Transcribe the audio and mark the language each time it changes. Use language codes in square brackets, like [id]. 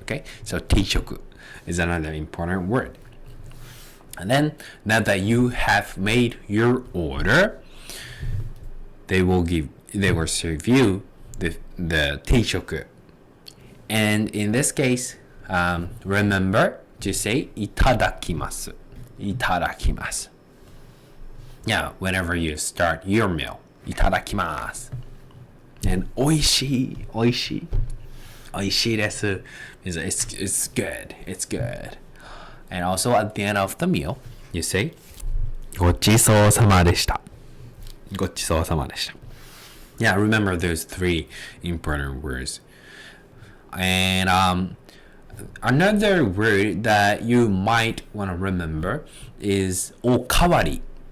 [en] Okay, so teishoku is another important word. And then now that you have made your order, they will serve you the teishoku. And in this case, remember to say [ja] いただきます。いただきます。 [en] Yeah, whenever you start your meal, [ja] いただきます。 And おいしい、おいしい。おいしいです [en] means it's good, it's good. And also at the end of the meal, you say [ja] ごちそうさまでした。ごちそうさまでした。 [en] Yeah, remember those three important words. And another word that you might want to remember is おかわり。